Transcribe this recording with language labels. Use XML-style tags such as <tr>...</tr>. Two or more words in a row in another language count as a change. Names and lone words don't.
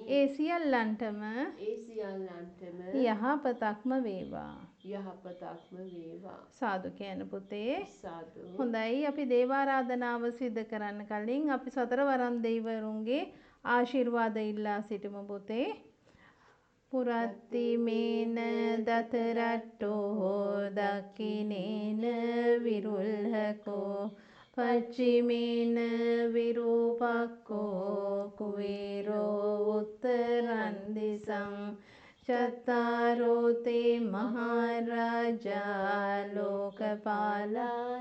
<si>ඒ සියල්ලන්ටම ඒ සියල්ලන්ටම යහපතක්ම වේවා. යහපතක්ම වේවා. සාදු කියන පුතේ. සාදු. හොඳයි, අපි දේවාරාධනාව සිදු කරන්න කලින් අපි සතර වරන් දෙවිවරුන්ගේ ආශිර්වාද ඉල්ලා සිටිමු පුතේ.</si> <pi>පුරත්තිමේන දතරට්ටෝ දක්ඛිනේන විරුල්හකෝ පච්චිමේන විරූපක්ඛෝ කුවේරෝ උත්තරං දිසං චත්තාරෝ තේ මහරජා ලෝකපාලා</pi>